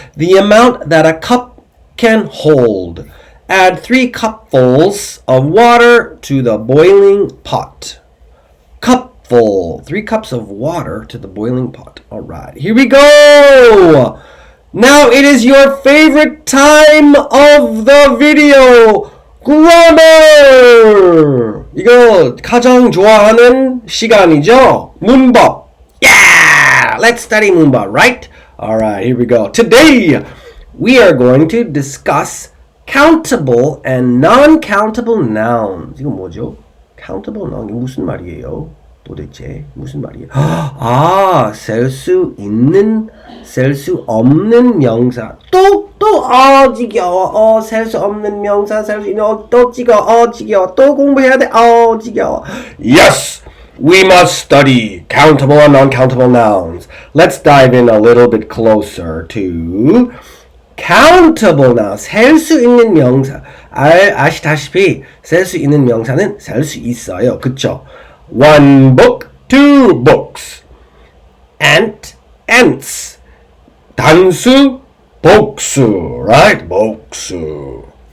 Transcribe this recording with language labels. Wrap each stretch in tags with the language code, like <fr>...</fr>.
<en>The amount that a cup can hold. Add 3 cupfuls of water to the boiling pot. Cupful. 3 cups of water to the boiling pot. All right, here we go. Now it is your favorite time of the video. grammar.</en> <ko>이거 가장 좋아하는 시간이죠. 문법. Yeah!</ko> <en>Let's study 문법, right? All right, here we go. Today, we are going to discuss countable and non-countable nouns.</en> <ko>이거 뭐죠? countable noun, 이게 무슨 말이에요? 도대체 무슨 말이에요? 셀 수 있는, 셀 수 없는 명사. 지겨워. 셀 수 없는 명사, 셀 수 있는, 또 지겨워. 지겨워. 또 공부해야 돼. 지겨워. Yes!</ko> <en>We must study countable and non-countable nouns. Let's dive in a little bit closer to countable noun.</en> <ko>셀 수 있는 명사. 아시다시피 셀 수 있는 명사는 셀 수 있어요.</ko> <en>그쵸? One book, 2 books. Ant, ants.</en> <ko>단수, 복수, right? 복수.</ko>